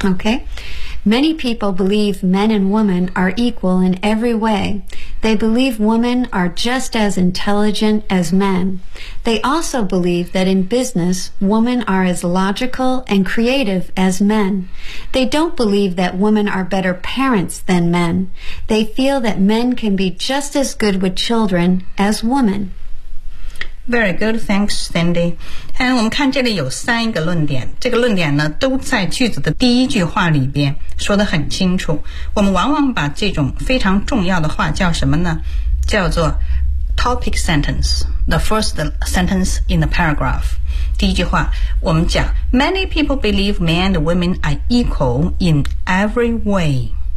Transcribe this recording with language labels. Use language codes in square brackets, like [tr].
[en] Okay, many people believe men and women are equal in every way They believe women are just as intelligent as men They also believe that in business women are as logical and creative as men They don't believe that women are better parents than men They feel that men can be just as good with children as women Very good, thanks, Sandy. [zh] 我们看这里有三个论点，这个论点呢都在句子的第一句话里边说得很清楚。我们往往把这种非常重要的话叫什么呢？叫做 [en] topic sentence, the first sentence in the paragraph. [zh] 第一句话，我们讲 [en] Many people believe men and women are equal in every way.